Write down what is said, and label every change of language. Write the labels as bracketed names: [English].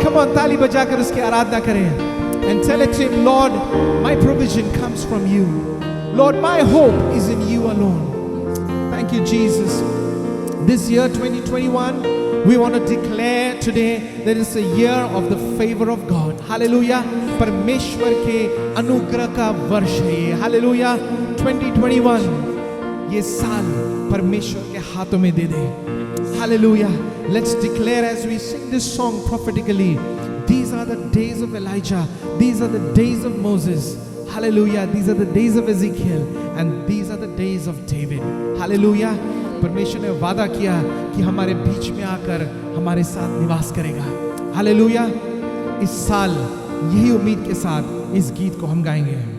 [English] Come on, [Hindi] ताली बजाकर उसकी आराधना करें. [English] And tell it to him, Lord, my provision comes from you. Lord, my hope is in you alone. Thank you, Jesus. This year 2021, we want to declare today that it's a year of the favor of God. Hallelujah. [Hindi] परमेश्वर के अनुग्रह का वर्ष है ये. Hallelujah. 2021 ये साल परमेश्वर के हाथों में दे दे. Hallelujah. [English] Let's declare as we sing this song prophetically. These are the days of Elijah. These are the days of Moses. Hallelujah. These are the days of Ezekiel. And these are the days of David. Hallelujah. [Hindi] परमेश्वर ने वादा किया कि हमारे बीच में आकर हमारे साथ निवास करेगा. हालेलुया. इस साल यही उम्मीद के साथ इस गीत को हम गाएंगे.